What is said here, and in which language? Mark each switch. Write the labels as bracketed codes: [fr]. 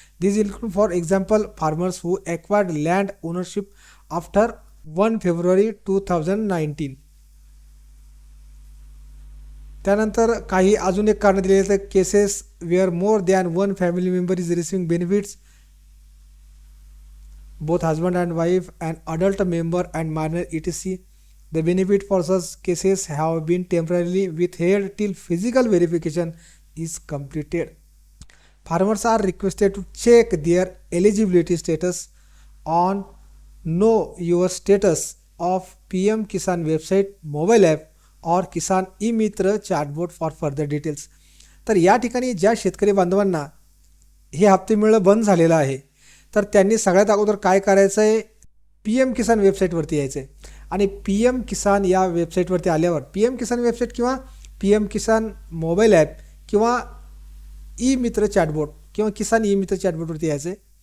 [en] This include for example farmers who acquired land ownership after 1 February 2019. [mr] त्यानंतर काही अजून एक कारण दिलेले तर [en] Cases where more than one family member is receiving benefits, both husband and wife, an adult member and minor etc. The benefit for such cases have been temporarily withheld till physical verification is completed. Farmers are requested to check their eligibility status on Know Your Status of PM Kisan website, mobile app or Kisan e-Mitra chatbot for further details. [mr] तर या ठिकाणी ज्या शेतकरी बांधवांना हे हप्ते मिळणं बंद झालेलं आहे तर त्यांनी सगळ्यात अगोदर काय करायचं आहे, PM किसान वेबसाईटवरती यायचं आहे आणि PM किसान या वेबसाईटवरती आल्यावर PM किसान वेबसाईट किंवा PM किसान मोबाईल ॲप किंवा ई-मित्र चॅटबोट किंवा किसान ई-मित्र चॅटबोटवरती यायचं आहे.